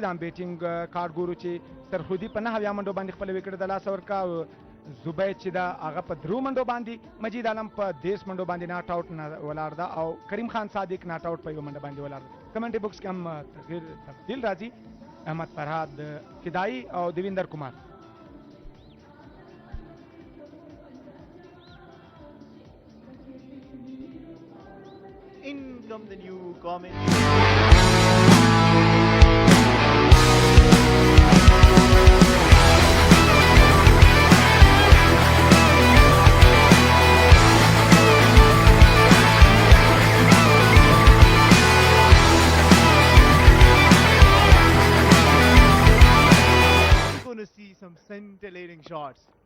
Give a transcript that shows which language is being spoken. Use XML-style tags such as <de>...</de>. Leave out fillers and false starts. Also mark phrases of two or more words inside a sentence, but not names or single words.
<ps>د بیټینګ کارت ګورو چې سرخودي په 9 منډو باندې خپل وکټ د لاس ورکا. زبید چې دا هغه په 3 منډو باندې، مجید عالم په 10 منډو باندې</ps> <en>not out</en> <ps>ولاړ ده او کریم خان صادق</ps> <en>not out</en> <ps>په 1 منډه باندې ولاړ ده. کمنټري بوکس کې هم تبدیل راځي. احمد فرهاد فدایي او دیویندر کمار.</ps> <en>In come the new comments. Going to see some scintillating shots.</en>